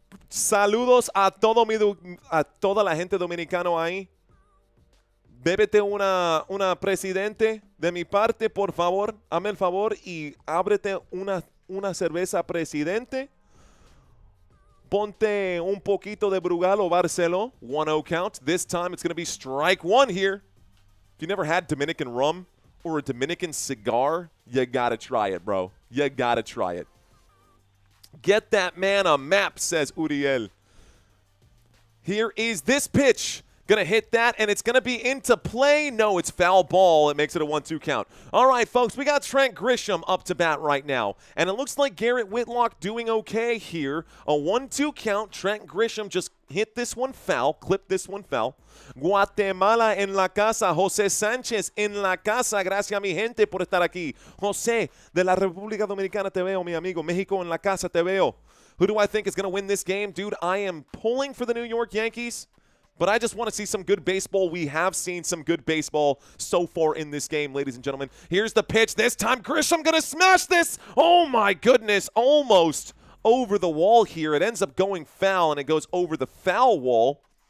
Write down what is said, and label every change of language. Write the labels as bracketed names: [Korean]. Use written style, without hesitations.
[Spanish] Saludos a toda la gente dominicano ahí. Bébete una presidente de mi parte, por favor. Hazme el favor y ábrete una cerveza presidente. Ponte un poquito de Brugal o Barcelo. [English] 1-0 count. This time it's going to be strike 1 here. If you never had Dominican rum or a Dominican cigar, you got to try it, bro. You got to try it. Get that man a map, says Uriel. Here is this pitch. Going to hit that, and it's going to be into play. No, it's foul ball. It makes it a 1-2 count. All right, folks, we got Trent Grisham up to bat right now, and it looks like Garrett Whitlock doing okay here. A 1-2 count. Trent Grisham just hit this one foul, clipped this one foul. [Spanish] Guatemala en la casa. José Sánchez en la casa. Gracias, mi gente, por estar aquí. José, de la República Dominicana te veo, mi amigo. México en la casa te veo. [English] Who do I think is going to win this game? Dude, I am pulling for the New York Yankees. But I just want to see some good baseball. We have seen some good baseball so far in this game, ladies and gentlemen. Here's the pitch. This time, Grisham going to smash this. Oh, my goodness. Almost over the wall here. It ends up going foul, and it goes over the foul wall.